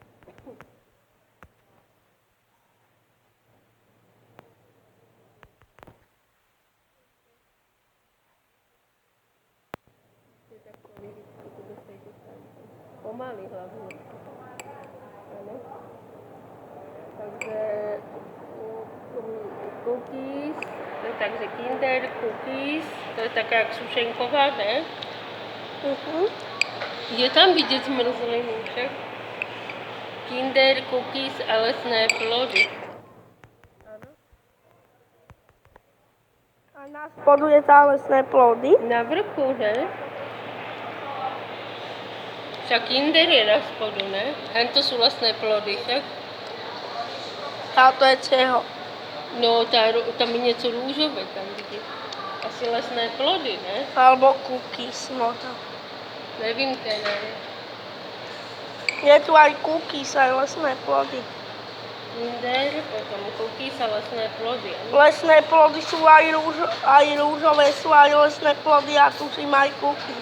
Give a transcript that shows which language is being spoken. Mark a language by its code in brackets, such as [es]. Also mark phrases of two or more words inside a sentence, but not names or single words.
[sk] Pomaly hlavne. Áno. Takže cookies, to je takže Kinder cookies, to je taká jak sušenková, ne? [cs] Je tam vidět zmrzlinu však. [sk] Kinder cookies a lesné plody. A na spodu je tá lesné plody. Na vrchu, ne? Však Kinder je na spodu, ne? [cs] A to jsou [sk] lesné plody, [cs] však? Táto je čeho? No, tam je něco růžové, tam vidět. [sk] Asi lesné plody, [cs] ne? [sk] Alebo cookies možno. [cs] Nevím teda. [sk] Je tu aj cookies, aj lesné plody. Kinder, potom cookies a lesné plody. Lesné plody sú aj rúžové, sú aj lesné plody a tuším aj cookies.